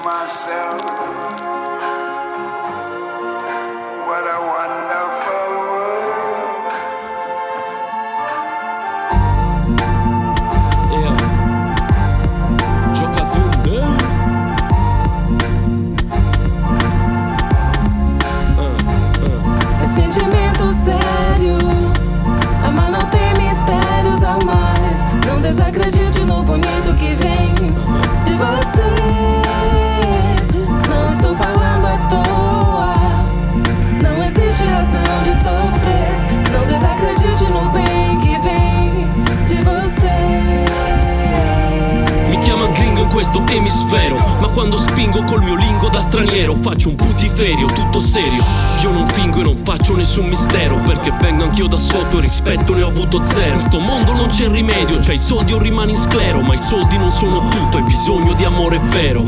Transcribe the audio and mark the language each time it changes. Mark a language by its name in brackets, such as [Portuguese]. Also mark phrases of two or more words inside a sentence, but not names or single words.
[English] myself, what a wonderful world. Yeah. [Portuguese] Jogador, É sentimento sério. Amar não tem mistérios a mais. Não desacredite no bonito que vem de você. Não estou falando à toa. Não existe razão de sofrer. Não desacredite no bem que vem de você. [Italian] mi chiama gringo in questo emisfero, ma quando spingo col mio lingo da straniero faccio un putiferio, tutto serio. Io non fingo e non faccio nessun mistero, perché vengo anch'io da sotto e rispetto ne ho avuto zero. In sto mondo non c'è rimedio, c'hai i soldi o rimani in sclero, ma i soldi non sono tutto, hai bisogno di amore vero.